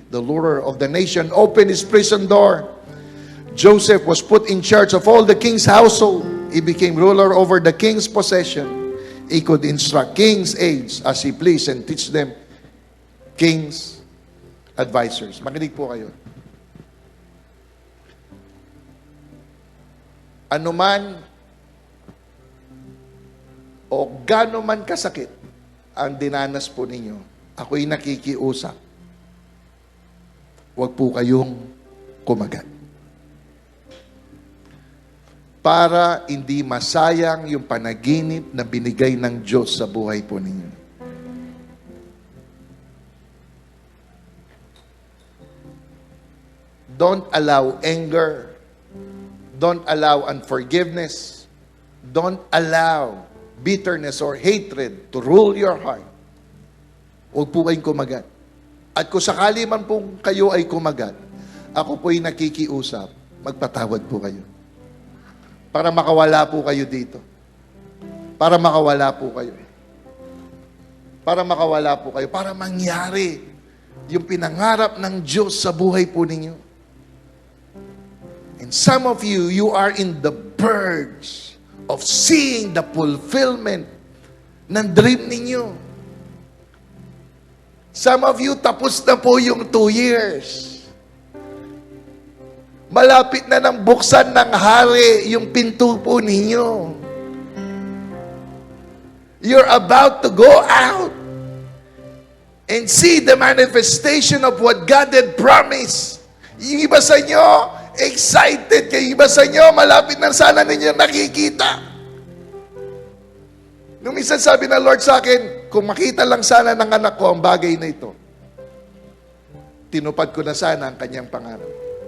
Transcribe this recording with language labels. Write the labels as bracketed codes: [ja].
[en] The ruler of the nation opened his prison door. Joseph was put in charge of all the king's household. He became ruler over the king's possession. He could instruct king's aides as he pleased and teach them king's advisors. [tl] Makinig po kayo. Anuman o gaano man kasakit ang dinanas po ninyo, ako'y nakikiusap. Huwag po kayong kumagat. Para hindi masayang yung panaginip na binigay ng Diyos sa buhay po ninyo. [en] Don't allow anger. Don't allow unforgiveness. Don't allow bitterness or hatred to rule your heart. [tl] Huwag po kayong kumagat. At kung sakali man po kayo ay kumagat, ako po'y nakikiusap, magpatawad po kayo. Para makawala po kayo dito. Para makawala po kayo. Para makawala po kayo. Para mangyari yung pinangarap ng Diyos sa buhay po ninyo. [en] And some of you, you are in the verge of seeing the fulfillment ng dream ninyo. Some of you, [tl] tapos na po yung [en] 2 years. [tl] Malapit na nang buksan ng hari yung pinto po ninyo. [en] You're about to go out and see the manifestation of what God had promised. [tl] Yung iba sa inyo, excited kayo. Yung iba sa inyo, malapit na sana ninyo nakikita. Nung minsan sabi ng Lord sa akin, kung makita lang sana ng anak ko ang bagay na ito, tinupad ko na sana ang kanyang pangarap.